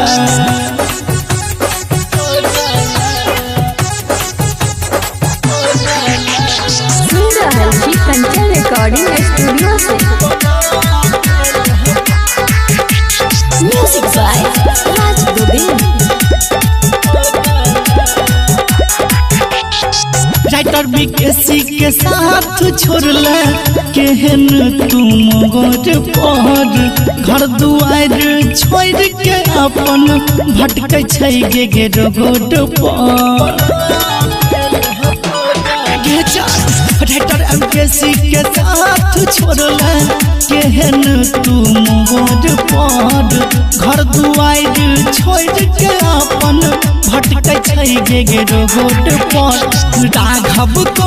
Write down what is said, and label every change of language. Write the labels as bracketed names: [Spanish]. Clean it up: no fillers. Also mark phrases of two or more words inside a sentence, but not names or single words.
[English] recording studio [Hindi] से। [English] music by Raj Govind. [Angika] राइटर बीकेसी के साथ छोड़ला केहन तुम गोर पर घर दुआर छोड़ के अपन भटकै छै गे रोड पर राइटर एमकेसी के साथ छोड़ला केहन तुम गोर पर घर दुआर छोड़ के अपन भटकै छै गे रोड पर राघव को